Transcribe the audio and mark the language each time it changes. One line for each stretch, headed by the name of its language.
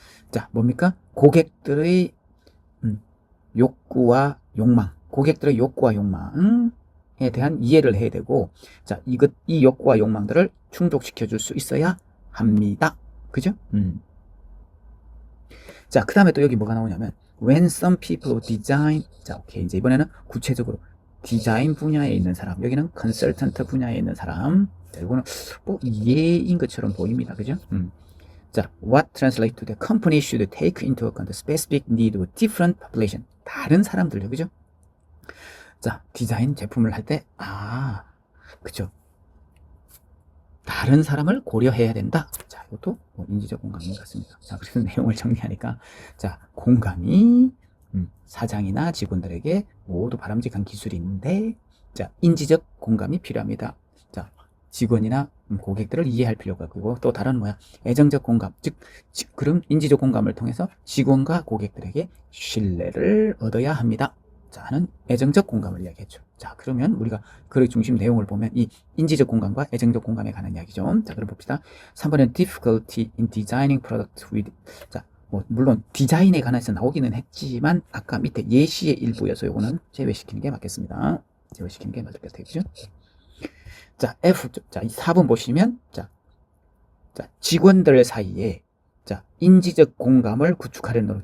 Korean: 자, 뭡니까? 고객들의 욕구와 욕망, 고객들의 욕구와 욕망에 대한 이해를 해야 되고, 자, 이 욕구와 욕망들을 충족시켜 줄 수 있어야 합니다. 그죠? 자, 그 다음에 또 여기 뭐가 나오냐면
English: when some people design.
Korean: 자, 오케이. 이제 이번에는 구체적으로 디자인 분야에 있는 사람, 여기는 컨설턴트 분야에 있는 사람. 자, 이거는 뭐 예인 것처럼 보입니다. 그죠?
English: 자, what translate to the company should take into account the specific need of different population.
Korean: 다른 사람들요. 그죠? 자, 디자인 제품을 할 때, 그죠? 다른 사람을 고려해야 된다. 자, 이것도 뭐 인지적 공감인 것 같습니다. 자, 그래서 내용을 정리하니까, 자, 공감이 사장이나 직원들에게 모두 바람직한 기술인데, 자, 인지적 공감이 필요합니다. 자, 직원이나 고객들을 이해할 필요가 있고, 또 다른 애정적 공감, 그럼 인지적 공감을 통해서 직원과 고객들에게 신뢰를 얻어야 합니다. 자, 는 애정적 공감을 이야기했죠. 자, 그러면 우리가 그 중심 내용을 보면 이 인지적 공감과 애정적 공감에 관한 이야기죠. 자, 그럼 봅시다. 3번은
English: difficulty in designing product with.
Korean: 자, 뭐 물론 디자인에 관해서 나오기는 했지만 아까 밑에 예시의 일부여서 요거는 제외시키는 게 맞겠습니다. 제외시키는 게 맞을 것 같아요. 그죠? 자, F. 자, 이 4번 보시면 자, 직원들 사이에 자, 인지적 공감을 구축하려는 노력.